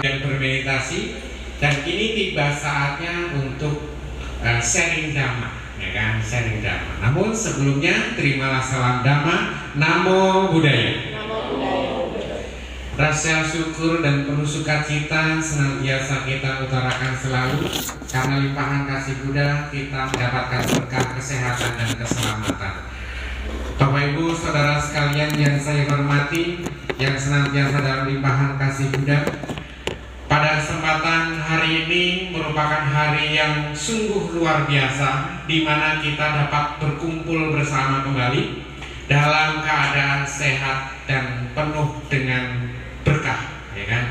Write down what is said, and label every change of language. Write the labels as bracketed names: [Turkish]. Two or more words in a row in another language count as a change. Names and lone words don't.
[Indonesian] dan bermeditasi, dan kini tiba saatnya untuk sharing dhamma, ya kan, sharing dhamma. Namun sebelumnya terimalah salam dhamma, [Pali] namo buddhaya. [Indonesian] Rasa syukur dan penuh sukacita senantiasa kita utarakan selalu, karena limpahan kasih Buddha kita mendapatkan berkah kesehatan dan keselamatan. Bapak Ibu Saudara sekalian yang saya hormati, yang senantiasa dalam limpahan kasih Buddha, pada kesempatan hari ini merupakan hari yang sungguh luar biasa, di mana kita dapat berkumpul bersama kembali dalam keadaan sehat dan penuh dengan berkah, ya kan?